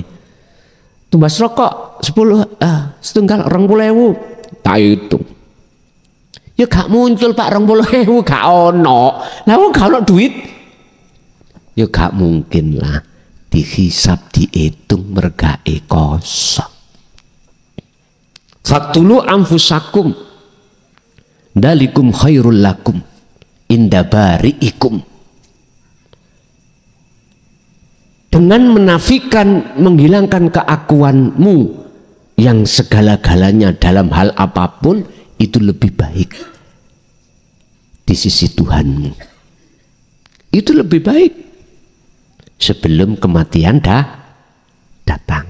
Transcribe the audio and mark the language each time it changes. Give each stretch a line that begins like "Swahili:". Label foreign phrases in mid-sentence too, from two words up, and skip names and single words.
Javanese: Tumbas rokok 10 setunggal 20.000 tak hitung. Ya gak muncul Pak 20.000 gak ono. Lah wong gak ono duit. Ya gak mungkin lah dihisab dihitung mergae kosong.
Arabic: فاقتلوا أنفسكم ذلكم خير لكم عند بارئكم.
Indonesian: Dengan menafikan, menghilangkan keakuanmu yang segala-galanya dalam hal apapun itu lebih baik di sisi Tuhanmu. Itu lebih baik sebelum kematian datang.